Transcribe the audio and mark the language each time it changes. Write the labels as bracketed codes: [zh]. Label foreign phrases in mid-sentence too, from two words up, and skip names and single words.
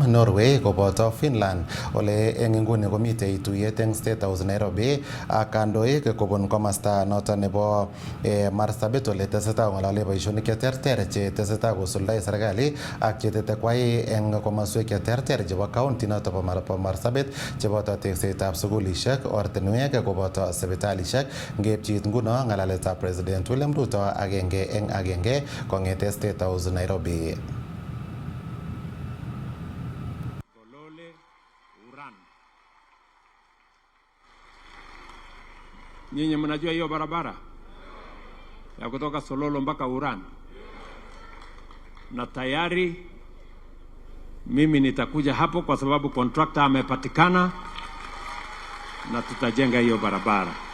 [kln] Norway koboto Finland ole eng inguni komitei tuyet eng State House Nairobi ak kandoik kobun komasta noto nebo Marsabit ole tesetai ng'olole boisionik cheterter che tesetai kosuldae serikali ak chetete kwai eng komoswek cheterter chebo county noto bo Marsabit cheboto teksetab sukulishek, ortinwek koboto sipitalishek. Ngepchit nguno ng'alaletab President William Ruto agenge eng agenge kong'ete State House Nairobi. [sw] Nyinyi mnajua hiyo barabara ya kutoka Sololo mpaka Uran, na tayari mimi nitakuja hapo kwa sababu contractor amepatikana na tutajenga hiyo barabara.